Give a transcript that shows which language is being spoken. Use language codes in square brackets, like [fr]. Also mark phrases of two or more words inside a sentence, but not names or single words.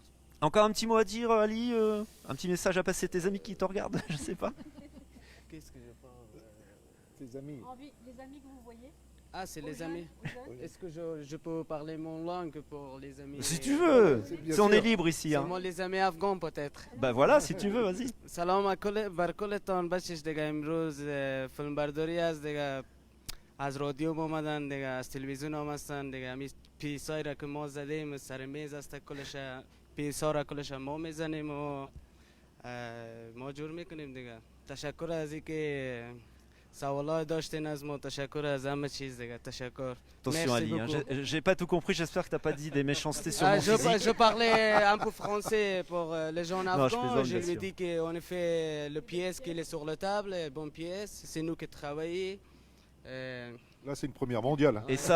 [fr] Encore un petit mot à dire, Ali, un petit message à passer à tes amis qui te regardent, je sais pas. Qu'est-ce que je parle Tes amis. Les amis que vous voyez. Ah, c'est les amis. Est-ce que je peux parler mon langue pour les amis? Si tu veux, on est libre ici. Hein. Seulement les amis afghans peut-être. Bah voilà, si tu veux, vas-y. [fa] سلام بر کلتان بچش دیگه امروز فیلم برداری از دیگه از رادیو اومدن دیگه از تلویزیون هم هستن دیگه همین پیسایی را که ما زدیم سر میز است کلش پیسا را کلش ما میزنیم و ما جور میکنیم دیگه تشکر از اینکه سوالای داشتین از ما تشکر از همه چیز دیگه تشکر. [fr] Attention Ali, hein, j'ai pas tout compris, j'espère que t'as pas dit des méchancetés sur mon physique. Je parlais un peu français pour les gens Non, je afghans. plaisante, Je bien lui ai sûr. dit qu'on a fait le pièce qui est sur la table, bonne pièce. C'est nous qui travaillons. Là, c'est une première mondiale. Et ça,